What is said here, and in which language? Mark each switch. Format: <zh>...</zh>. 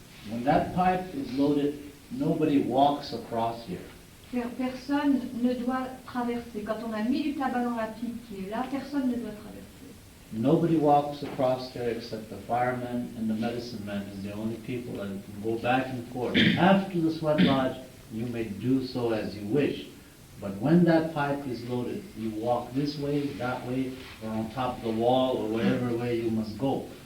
<en>When that pipe is loaded, nobody walks across here.</en> <fr>Personne ne doit traverser. Quand on a mis du tabac dans la pipe qui est là, personne ne doit traverser.</fr> <en>Nobody walks across there except the fireman and the medicine man is the only people that can go back and forth. After the sweat lodge, you may do so as you wish. But when that pipe is loaded, you walk this way, that way, or on top of the wall, or whatever way you must go.</en>